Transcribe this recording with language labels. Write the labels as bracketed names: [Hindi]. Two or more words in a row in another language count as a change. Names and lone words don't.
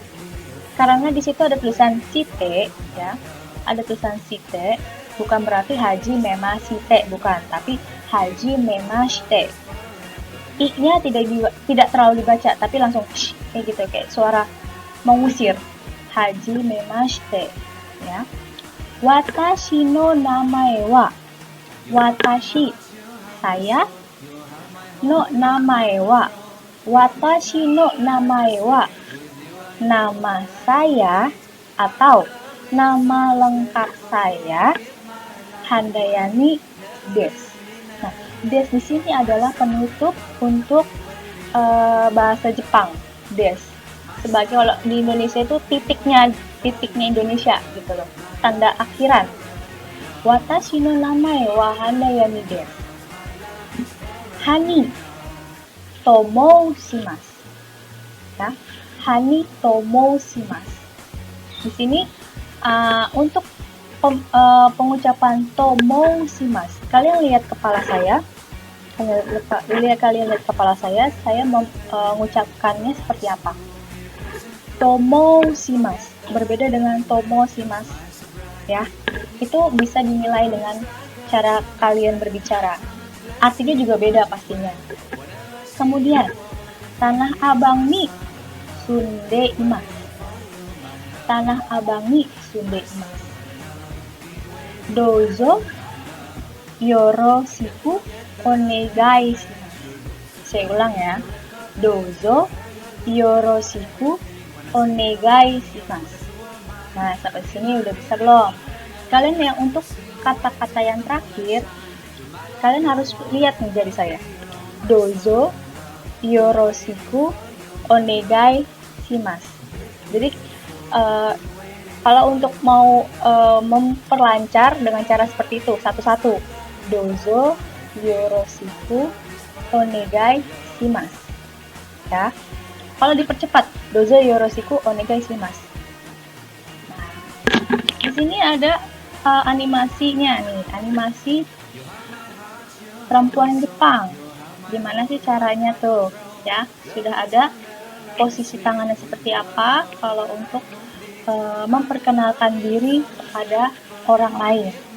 [Indonesian] Karena di situ ada tulisan shite, ya. Ada tulisan shite, bukan berarti hajimemashite, bukan, tapi hajimemashite. I-nya tidak terlalu dibaca, tapi langsung sh, kayak gitu, kayak suara mengusir. [Japanese] Hajimemashite, ya. 私の名前は. [Indonesian] Watashi, saya. [Japanese] の名前は。私の名前は. [Indonesian] Nama saya atau nama lengkap saya Handayani desu. Nah, desu di sini adalah penutup untuk bahasa Jepang, desu. Sebagai kalau di Indonesia itu titiknya Indonesia gitu loh, tanda akhiran. [Japanese] Watashi no namae wa Handayani desu. ハニと申します. [Indonesian] Ya. [Japanese] ハニと申します. [Indonesian] Di sini untuk pengucapan [Japanese] と申します, [Indonesian] kalian lihat kepala saya. Kalian lihat kepala saya mengucapkannya seperti apa? [Japanese] と申します [Indonesian] berbeda dengan [Japanese] ともします, [Indonesian] ya. Itu bisa dinilai dengan cara kalian berbicara. Artinya juga beda pastinya. [Japanese] Kemudian, tanah abang ni sunde imasu. Tanah abang ni sunde imasu. どうぞよろしくお願いします. [Indonesian] Saya ulang ya. [Japanese] どうぞよろしくお願いします. [Indonesian] Nah, sampai sini udah bisa belum? Kalian yang untuk kata-kata yang terakhir, kalian harus lihat nih jari saya. [Japanese] どうぞよろしくお願いします. [Indonesian] Jadi kalau untuk mau memperlancar dengan cara seperti itu, satu-satu. [Japanese] どうぞよろしくお願いします. [Indonesian] Ya. Kalau dipercepat, [Japanese] どうぞよろしくお願いします. [Indonesian] Nah, di sini ada animasinya nih, animasi perempuan Jepang. Gimana sih caranya tuh? Ya, sudah ada posisi tangannya seperti apa kalau untuk memperkenalkan diri kepada orang lain.